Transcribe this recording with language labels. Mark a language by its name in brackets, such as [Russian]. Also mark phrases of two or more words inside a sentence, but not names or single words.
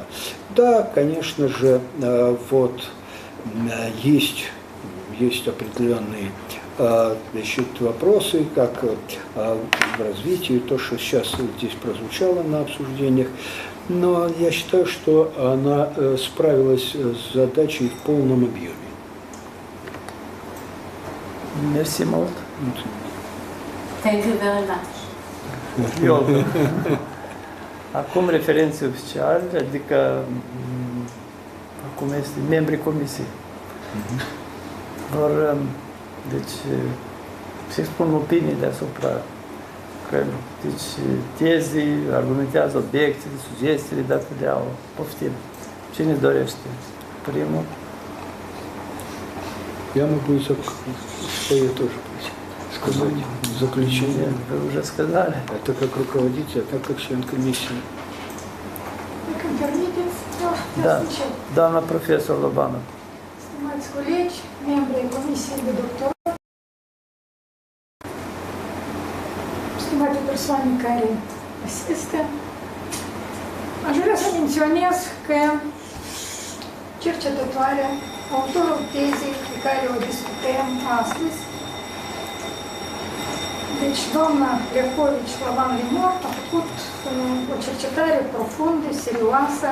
[Russian] Да, конечно же, вот есть определенные, значит, вопросы, как в развитии, то, что сейчас здесь прозвучало на обсуждениях. Но я считаю, что она справилась с задачей в полном объеме. [Romanian] Mersi mult. [English] Thank you very much. [Romanian] Eu. Acum referențe oficiale, adică acum este membrii Comisiei. Vor, deci, se expun opinii deasupra deci, tezii, argumentează obiecțiile, sugestiile, dacă le au. Poftim. Cine dorește? Primul? [Russian] Я могу свое тоже сказать заключение. Вы уже сказали. Это как руководитель, а так как член комиссии. Да, [Romanian] doamna profesor Lobanov. Stimați colegi, membri ai Comisiei de Doctorat, stimate persoane care asistă, aș vrea să menționez că cercetătoarea, autorul tezei pe care o discutăm astăzi, deci doamna LEVKOVICH Lavan Limor a făcut o cercetare profundă, serioasă.